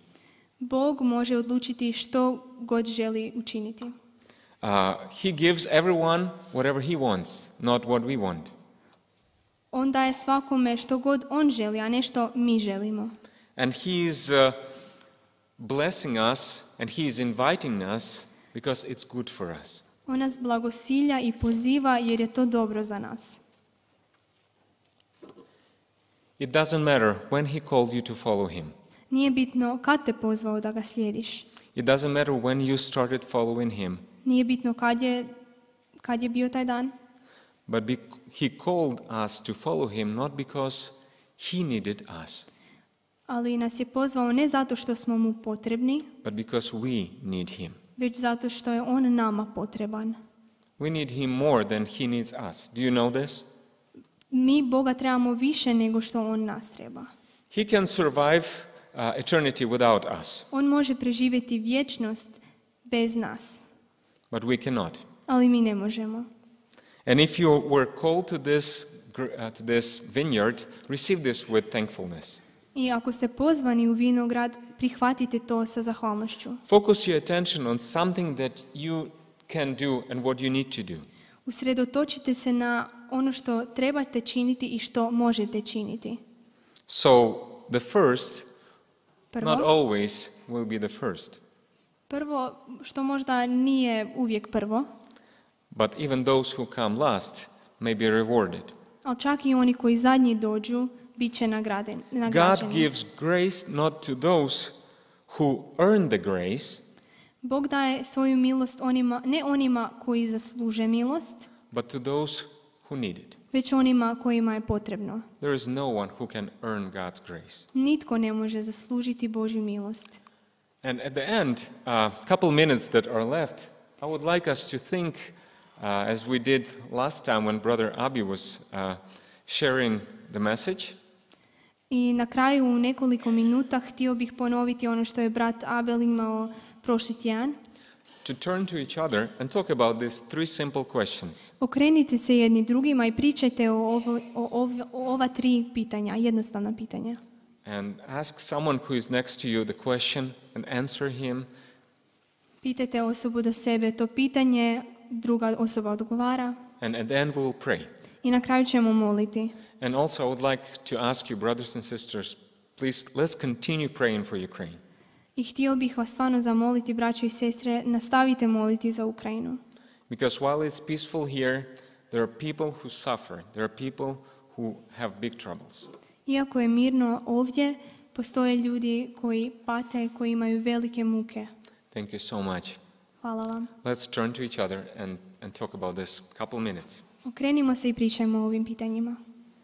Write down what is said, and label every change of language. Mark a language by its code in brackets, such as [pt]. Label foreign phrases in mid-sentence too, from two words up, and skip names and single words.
[hr] Bog može odlučiti što god želi učiniti. [en] He gives everyone whatever he wants, not what we want. [hr] On daje svakome što god on želi, a ne što mi želimo. [en] And he is blessing us and he is inviting us because it's good for us. [hr] On nas blagosilja i poziva jer je to dobro za nas. [en] It doesn't matter when he called you to follow him. [hr] Nije bitno kad te pozvao da ga slijediš. [en] It doesn't matter when you started following him. [hr] Nije bitno kad je bio taj dan. [en] But he called us to follow him not because he needed us. [hr] Ali nas je pozvao ne zato što smo mu potrebni, [en] but because we need him. [hr] već zato što je on nama potreban. [en] We need him more than he needs us. Do you know this? [hr] Mi Boga trebamo više nego što on nas treba. [en] He can survive eternity without us. [hr] On može preživjeti vječnost bez nas, [en] But we cannot. [hr] ali mi ne možemo. [en] And if you were called to this vineyard, receive this with thankfulness. [hr] I ako ste pozvani u vinograd, prihvatite to sa zahvalnošću. [en] Focus your attention on something that you can do and what you need to do. [hr] Usredotočite se na ono što trebate činiti i što možete činiti. [en] So the first, [hr] Prvo, [en] not always, will be the first. [hr] prvo, što možda nije uvijek prvo, [en] But even those who come last may be rewarded. [hr] ali čak i oni koji zadnji dođu, bit će nagrađeni. [en] God gives grace not to those who earn the grace, [hr] Bog daje svoju milost ne onima koji zasluže milost, [en] but to those who need it. [hr] već onima kojima je potrebno. [en] There is no one who can earn God's grace. [hr] Nitko ne može zaslužiti Božju milost. [en] And at the end, couple minutes that are left, I would like us to think, as we did last time when Brother Abi was sharing the message. [hr] I na kraju u nekoliko minuta htio bih ponoviti ono što je brat Abel imao prošli tjedan. [en] to turn to each other and talk about these three simple questions. [hr] Okrenite se jedni drugima i pričajte o ova tri pitanja, jednostavna pitanja. [en] And ask someone who is next to you the question and answer him. [hr] Pitajte osobu do sebe to pitanje, druga osoba odgovara. [en] And then we will pray. [hr] I na kraju ćemo moliti. [en] And also I would like to ask you, brothers and sisters, please let's continue praying for Ukraine. [hr] I htio bih vas stvarno zamoliti, braćo i sestre, nastavite moliti za Ukrajinu. [en] Because while it's peaceful here, there are people who suffer. There are people who have big troubles. [hr] Iako je mirno ovdje, postoje ljudi koji pate, koji imaju velike muke. [en] Thank you so much. [hr] Hvala vam. [en] Let's turn to each other and talk about this couple minutes. [hr] Okrenimo se i pričajmo o ovim pitanjima.